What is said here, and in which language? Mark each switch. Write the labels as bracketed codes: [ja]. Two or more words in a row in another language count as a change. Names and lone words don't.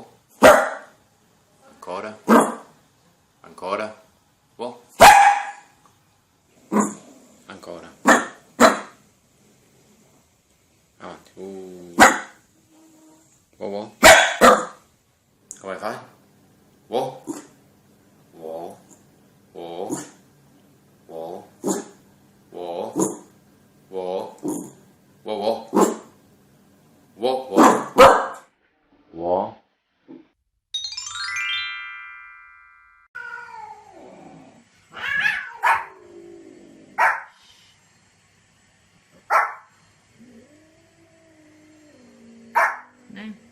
[it] Ancora. Ancora. Wow. Ancora. Avanti. Wow, wow. Come fai? Wow. Wow. Wow. Wow. Wow. Wow. Wow. Wow. Wow. Wow. Nej.